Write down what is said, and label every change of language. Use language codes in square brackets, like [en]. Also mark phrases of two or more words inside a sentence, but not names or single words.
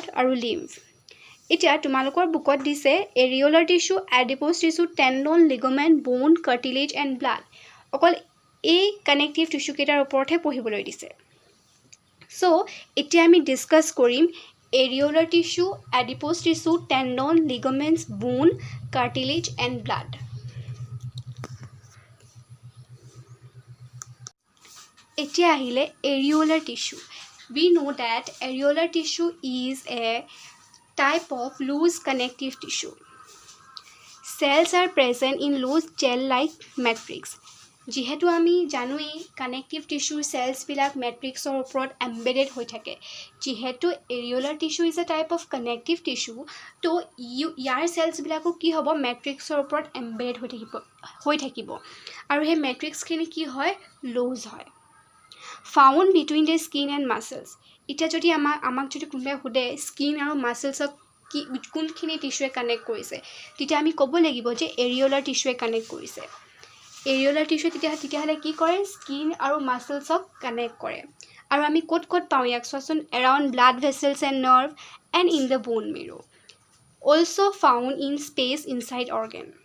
[as] আৰু লিম্ফ এতিয়া তোমালোকৰ বুকত দিছে [en] areolar tissue adipose tissue tendon ligament bone cartilage and blood [as] অকল এই [en] connective tissue [as] কেইটাৰ ওপৰতহে পঢ়িবলৈ দিছে চ' এতিয়া আমি ডিছকাছ কৰিম [en] areolar tissue adipose tissue tendon ligaments bone cartilage and blood [as] এতিয়া আহিলে [en] areolar tissue. We know that areolar tissue is a type of loose connective tissue. Cells are present in loose gel-like matrix. [as] যিহেতু আমি জানোৱেই কানেক্টিভ টিস্যুৰ চেলছবিলাক মেট্ৰিক্সৰ ওপৰত এম্বেডেড হৈ থাকে যিহেতু [en] areolar tissue is a type of connective tissue [as] তো ইয়াৰ চেলছবিলাকো কি হ'ব মেট্ৰিক্সৰ ওপৰত এম্বেডেড হৈ থাকিব আৰু সেই মেট্ৰিক্সখিনি কি হয় লুজ হয় [en] found between the skin and [as] muscles এতিয়া যদি আমাক যদি কোনোবাই সোধে স্কিন আৰু মাসলছক কি কোনখিনি টিস্যুৱে কানেক্ট কৰিছে তেতিয়া আমি ক'ব লাগিব যে এৰিওলাৰ টিস্যুৱে কানেক্ট কৰিছে এৰিওলাৰ টিস্যুৱে তেতিয়াহ'লে কি কৰে স্কিন আৰু মাসলছক কানেক্ট কৰে আৰু আমি ক'ত পাওঁ ইয়াক চোৱাচোন [en] around blood vessels and nerve and in the bone marrow also found in space inside organ